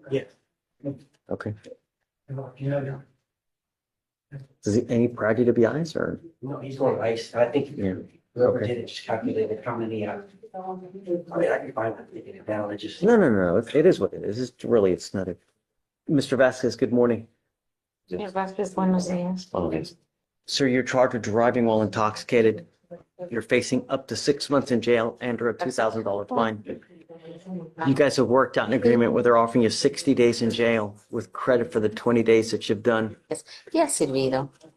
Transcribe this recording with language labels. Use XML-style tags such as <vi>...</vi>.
<en>Yeah. Okay. Does he, any prior DWIs or? No, he's going to ice. I think Yeah. whoever Okay. did it just calculated how many, I mean, I can find it, taking it down. It just. No. It is what it is. It's really, it's not a. Mr. Vasquez, good morning.</en> <es>Señor Vázquez, buenos días.</es> <en>Sir, you're charged with driving while intoxicated. You're facing up to 6 months in jail and or a $2,000 fine. You guys have worked out an agreement where they're offering you 60 days in jail with credit for the 20 days that you've done. Yes,</en> <es>servido.</es>